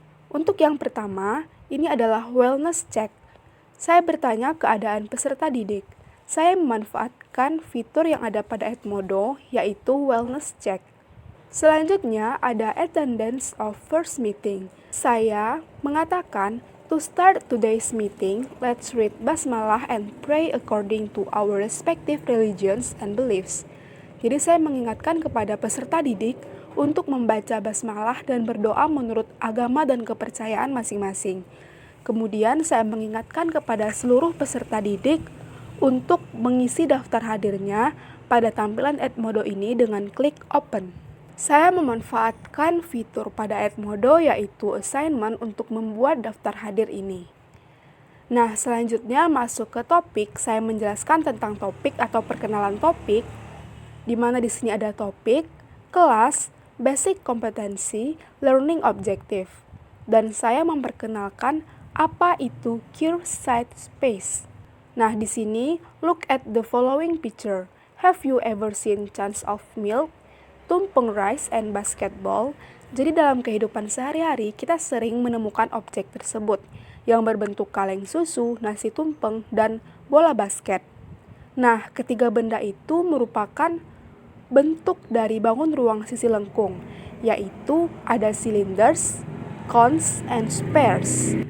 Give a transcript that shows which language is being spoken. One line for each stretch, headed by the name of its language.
Indonesian: Untuk yang pertama, ini adalah wellness check. Saya bertanya keadaan peserta didik. Saya memanfaatkan fitur yang ada pada Edmodo, yaitu wellness check. Selanjutnya ada
English: attendance of first meeting.
Indonesian: Saya mengatakan,
English: to start today's meeting, let's read basmalah and pray according to our respective religions and beliefs.
Indonesian: Jadi saya mengingatkan kepada peserta didik untuk membaca basmalah dan berdoa menurut agama dan kepercayaan masing-masing. Kemudian saya mengingatkan kepada seluruh peserta didik untuk mengisi daftar hadirnya pada tampilan Edmodo ini dengan klik open. Saya memanfaatkan fitur pada Edmodo yaitu assignment untuk membuat daftar hadir ini. Nah, selanjutnya masuk ke topik, saya menjelaskan tentang topik atau perkenalan topik, di mana di sini ada topik, kelas, basic kompetensi, learning objective. Dan saya memperkenalkan apa itu Curbside Space. Nah, di sini
English: look at the following picture. Have you ever seen cans of milk, tumpeng rice, and basketball?
Indonesian: Jadi dalam kehidupan sehari-hari kita sering menemukan objek tersebut yang berbentuk kaleng susu, nasi tumpeng, dan bola basket. Nah, ketiga benda itu merupakan bentuk dari bangun ruang sisi lengkung, yaitu ada
English: cylinders, cones, and spheres.